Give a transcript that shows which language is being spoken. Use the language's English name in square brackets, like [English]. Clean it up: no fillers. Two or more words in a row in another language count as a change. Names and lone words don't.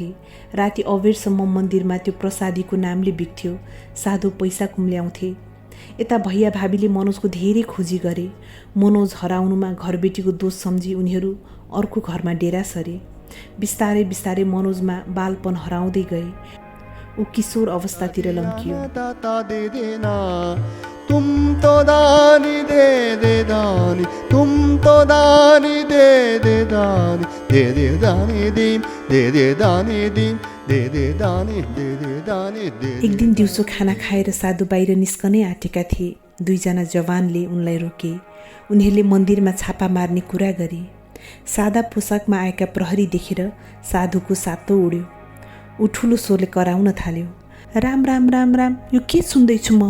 [Nepali] राति अबेरसम्म मन्दिरमा त्यो प्रसादीको नामले बिक्थ्यो। साधु पैसा कुम्ल्याउँथे। यता भैया भाबीले मनोजको धेरै खोजी गरे। मनोज हराउनुमा घरबेटीको दोष सम्झी उनीहरू अर्को घरमा डेरा सरे। बिस्तारै बिस्तारै मनोजमा बालपन हराउँदै गए। ऊ किशोर अवस्थातिर लम्कियो। तुम तो दानी दे दे दानी, तुम तो दानी दे दे दानी, दे दे दानी दिन, दे दे दानी दिन, दे दे दानी, दे दे दानी दे। एक दिन दिउँसो खाना खाएर साधु बाहिर निस्कनै आँटेका थिए। दुईजना जवानले उनलाई रोके। उनीहरूले मन्दिरमा छापा मार्ने कुरा गरे। सादा पोसाकमा आएका प्रहरी देखेर साधुको सातो उड्यो। ऊ ठुलो स्वरले कराउन थाल्यो, राम राम राम राम, यो के सुन्दैछु म?